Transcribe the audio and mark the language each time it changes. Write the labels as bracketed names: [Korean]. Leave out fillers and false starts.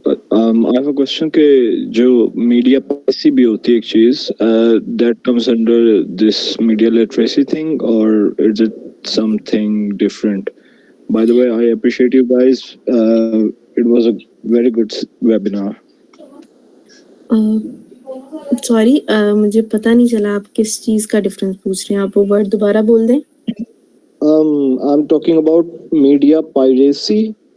[English] I have a question کہ جو media policy بھی ہوتی ہے ایک چیز that comes under this media literacy thing or is it something different? By the way, I appreciate you guys. It was a very good webinar. [Urdu] Sorry, مجھے پتہ نہیں چلا آپ کس چیز کا ڈفرینس پوچھ رہے ہیں. آپ وہ ورڈ دوبارہ بول دیں. [English] I'm talking about media piracy.